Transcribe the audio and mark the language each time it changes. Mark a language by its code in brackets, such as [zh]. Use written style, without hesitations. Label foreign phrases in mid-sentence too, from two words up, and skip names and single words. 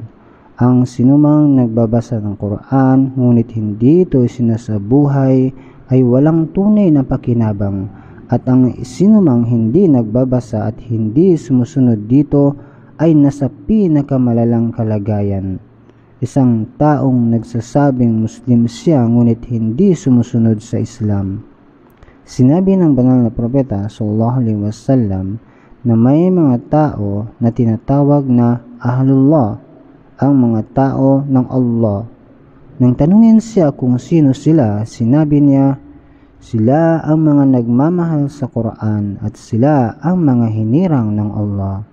[tl] Ang sinumang nagbabasa ng Quran ngunit hindi ito sinasabuhay ay walang tunay na pakinabang, at ang sinumang hindi nagbabasa at hindi sumusunod dito ay nasa pinakamalalang kalagayan. Isang taong nagsasabing Muslim siya ngunit hindi sumusunod sa Islam. Sinabi ng banal na propeta [ar] صلى الله عليه وسلم [tl] na may mga tao na tinatawag na Ahlullah, ang mga tao ng Allah. Nang tanungin siya kung sino sila, sinabi niya, sila ang mga nagmamahal sa Quran at sila ang mga hinirang ng Allah.